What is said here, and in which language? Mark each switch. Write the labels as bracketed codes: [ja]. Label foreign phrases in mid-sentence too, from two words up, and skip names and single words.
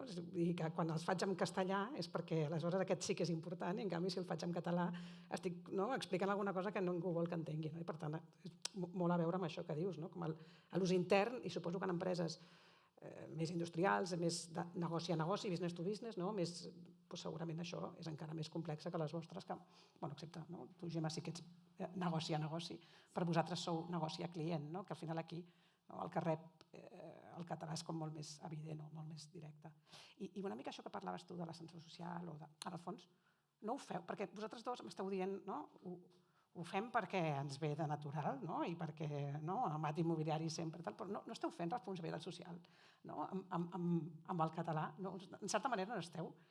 [ca] És a dir, que quan els faig en castellà és perquè aleshores aquest sí que és important i en canvi si el faig en català estic explicant alguna cosa que ningú vol que entengui. No? I per tant, és molt a veure amb això que dius, no? Com l'ús intern, i suposo que en empreses més industrials, més de negoci a negoci, [en] business to business, [ca] no? Segurament això és encara més complex que les vostres, que, excepte tu, Gemma, sí que ets negoci a negoci, per vosaltres sou negoci a client, no? Que al final aquí el que rep el català és com molt més evident o molt més directe. I una mica això que parlaves tu de l'ascensor social, en el fons, no ho feu, perquè vosaltres dos m'esteu dient, ho fem perquè ens ve de natural, i perquè amat immobiliari sempre, però no esteu fent responsabilitat social amb el català, en certa manera no esteu.